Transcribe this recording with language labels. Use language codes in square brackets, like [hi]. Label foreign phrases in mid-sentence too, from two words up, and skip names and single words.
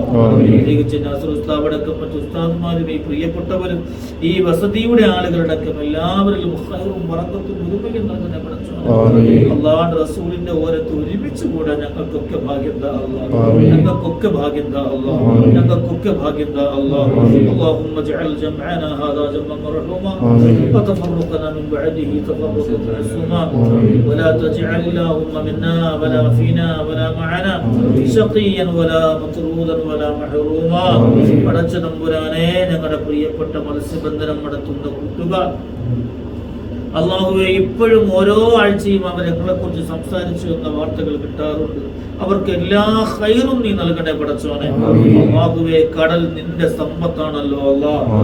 [ml] പ്രത്യേകിച്ച് നാസർ ഉസ്താദടക്കം മറ്റു ഉസ്താദുമാരും ഈ പ്രിയപ്പെട്ടവരും ഈ വസതിയുടെ ആളുകളടക്കം എല്ലാവരിലും ഖൈറും ബറക്കത്തും ഒരുമിച്ച് നൽകുന്ന പടച്ചവനെ. അല്ലാഹുവിന്റെ റസൂലിന്റെ ഓരത്ത് ഒരുമിച്ച് കൂടാൻ ഞങ്ങൾക്കൊക്കെ ഭാഗ്യം താ അല്ലാഹ്, ഞങ്ങൾക്കൊക്കെ ഭാഗ്യം താ അല്ലാഹ്, ഞങ്ങൾക്കൊക്കെ ഭാഗ്യം താ അല്ലാഹ്. [ar] اللهم اجعل جمعنا هذا جمعا مرحوما وتفرقنا من بعده تفرقا معصوما ولا تجعل اللهم منا ولا فينا ولا معنا شقيا ولا مطرودا ولا محروما. [ml] പടച്ച തമ്പുരാനെ, ഞങ്ങളുടെ പ്രിയപ്പെട്ട മത്സ്യബന്ധനം നടത്തുന്ന കൂട്ടുകാർ അല്ലാഹുവേ, ഇപ്പോഴും ഓരോ ആഴ്ചയും അവരെ കുറിച്ച് സംസാരിച്ചു എന്ന വാർത്തകൾ കിട്ടാറുണ്ട്. അവർക്ക് എല്ലാ ഖൈറും നീ നൽകണേ പടച്ചോനെ. അല്ലാഹുവേ, കടൽ നിന്റെ സമ്പത്താണല്ലോ അല്ലാഹ്.